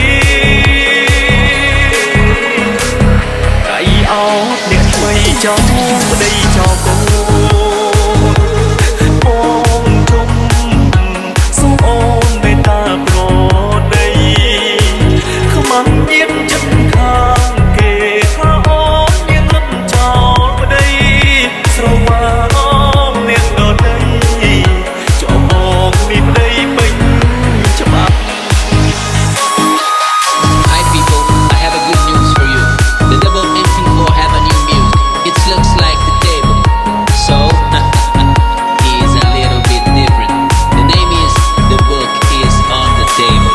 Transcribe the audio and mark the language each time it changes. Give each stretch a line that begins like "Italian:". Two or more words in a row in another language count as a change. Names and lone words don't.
Khmer: នេះកាយអោតអ្នកថ្មីចោលប្តីចោលកូនបងជុំសូមអូនមេត្តាប្រដី ខ្មាំងញៀនចិត្តខាងគេថាអូនមានរត់ចោលប្តីស្រវាងអ្នកដតីចូលមកនេះប្តីពេញច្បាប់
English: Hi people, I have a good news for you. The Double MP4 have a new music. It looks like the table. So, it's a little bit different. The name is The Book is on the Table.